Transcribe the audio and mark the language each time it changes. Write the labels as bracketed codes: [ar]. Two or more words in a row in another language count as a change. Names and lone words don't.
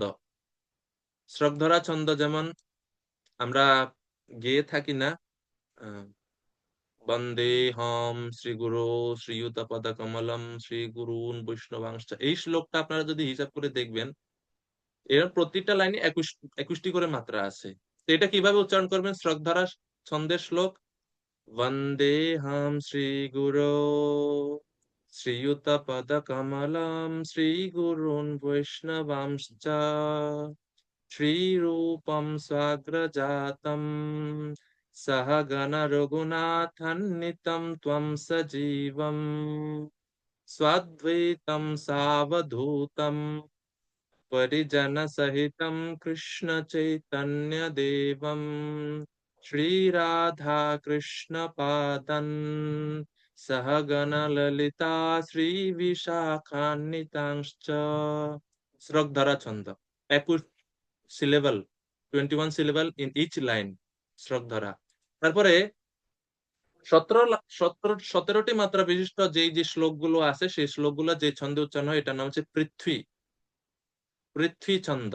[bn] শ্রগধরা ছন্দ যেমন আমরা গেয়ে থাকি না, আহ, [sa] বন্দেহম শ্রী গুরু শ্রীযুত পদ কমলম শ্রী গুরুন বৈষ্ণবাংশ, [bn] এই শ্লোকটা আপনারা যদি হিসাব করে দেখবেন, এর প্রতিটা লাইনে 21টি করে মাত্রা আছে। তো এটা কিভাবে উচ্চারণ করবেন? শ্রগধরা ছন্দের শ্লোক, [sa] वन्देऽहं श्रीगुरो श्रीयुतपदकमलं श्रीगुरून् वैष्णवांश्च, श्रीरूपं स्वाग्रजातं सहगण रघुनाथन्वितं त्वं सजीवम् स्वाद्वैतं सावधूतं परिजनसहितं कृष्णचैतन्यदेवं श्रीराधाकृष्णपादन् सहगणललिता श्रीविशाखान्वितांश्च। [bn] শ্রদ্ধরা ছন্দ, 21 সিলেবল, [en] 21 syllable in each line, [bn] শ্রদ্ধরা। তারপরে 17টি মাত্রা বিশিষ্ট যেই যে শ্লোকগুলো আছে সেই শ্লোকগুলো যে ছন্দে উচ্চারণ হয় এটার নাম হচ্ছে পৃথ্বী, পৃথ্বী ছন্দ।